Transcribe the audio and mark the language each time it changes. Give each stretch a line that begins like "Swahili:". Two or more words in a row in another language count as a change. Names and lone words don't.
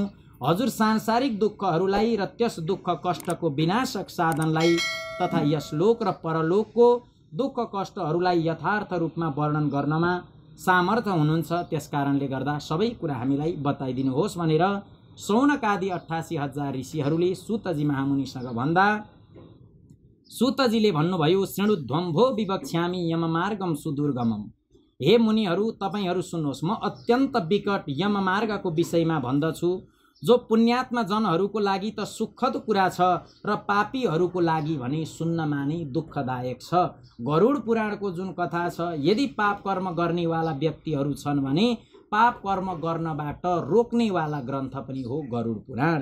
Nepali: हजुर सांसारिक दुःखहरूलाई र त्यस दुःख कष्टको विनाशक साधनलाई तथा यस लोक र परलोकको दुःख कष्टहरूलाई यथार्थ रूपमा वर्णन गर्नमा सामर्थ्य हुनुहुन्छ। त्यसकारणले गर्दा सबै कुरा हामीलाई बताइदिनुहोस् भनेर सौनकादि 88,000 ऋषिहरूले सुतजी महामुनिसँग भन्दा सुतजीले भन्नुभयो,
Sanskrit: शृणुध्वं भो विवक्ष्यामि यम मार्गम सुदुर्गमम।
Nepali: हे मुनिहरू, तपाईहरू सुन्नुहोस्, म अत्यन्त विकट यम मार्गको विषयमा भन्दछु, जो पुण्यात्मा जनहरूको लागि त सुखद कुरा छ र पापीहरूको लागि भने सुन्नमा नै दुःखदायक छ। गरुड पुराणको जुन कथा छ, यदि पाप कर्म गर्नेवाला व्यक्तिहरू छन् भने पाप कर्म गर्नबाट रोक्नेवाला ग्रन्थ पनि हो गरुड पुराण।